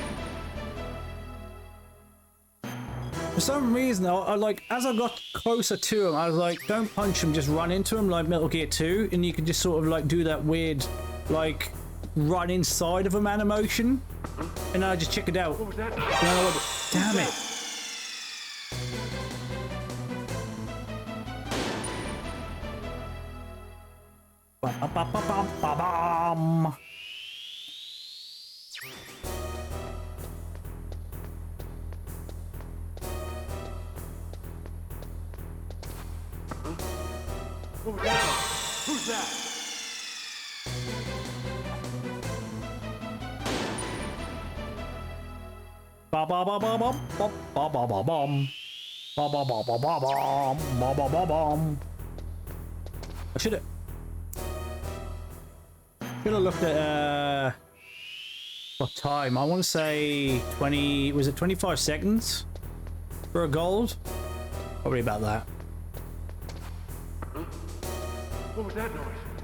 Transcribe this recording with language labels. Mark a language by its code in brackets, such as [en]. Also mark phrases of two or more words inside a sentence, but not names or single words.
[en] For some reason, I like, as I got closer to him, I was like, don't punch him, just run into him like Metal Gear 2, and you can just sort of like do that weird, like, run inside of a man emotion, and I just check it out. Damn it. Ba-ba-ba-ba-ba-bam. What was that? Who's that? Ba ba ba ba bum ba ba ba ba bum ba ba ba ba ba bum ba ba ba bum. I should have looked at what time. I want to say 20. Was it 25 seconds for a gold? Probably about that. What was that noise?